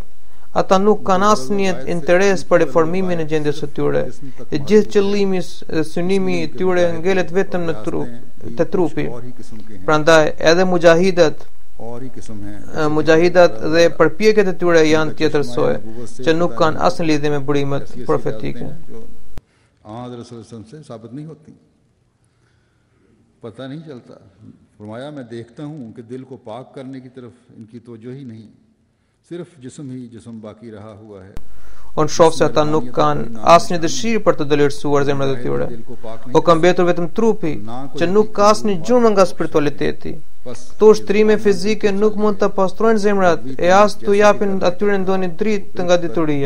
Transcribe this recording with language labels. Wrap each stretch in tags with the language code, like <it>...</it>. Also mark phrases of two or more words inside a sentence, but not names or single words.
<sq>Ata nuk kanë asnjë interes për reformimin e gjendjes së tyre. E gjithë qëllimi dhe synimi i tyre ngelet vetëm në trupi. Prandaj edhe mujahidat dhe përpjekjet e tyre janë tjetërsoje, që nuk kanë asnjë lidhje me burimet profetike.</sq> <ur>پتا نہیں چلتا فرمایا میں دیکھتا ہوں کہ دل کو پاک کرنے کی طرف ان کی توجہ ہی نہیں صرف جسم باقی رہا ہوا ہے.</ur> <sq>Unë shoh se ata nuk kanë asnjë dëshirë për të dëlirësuar zemrat e tyre. O ka mbetur vetëm trupi, që nuk ka asnjë gjurmë nga spiritualiteti. Këto ushtrime fizike nuk mund të pastrojnë zemrat e as t'u japin atyre ndonjë dritë nga dituria.</sq>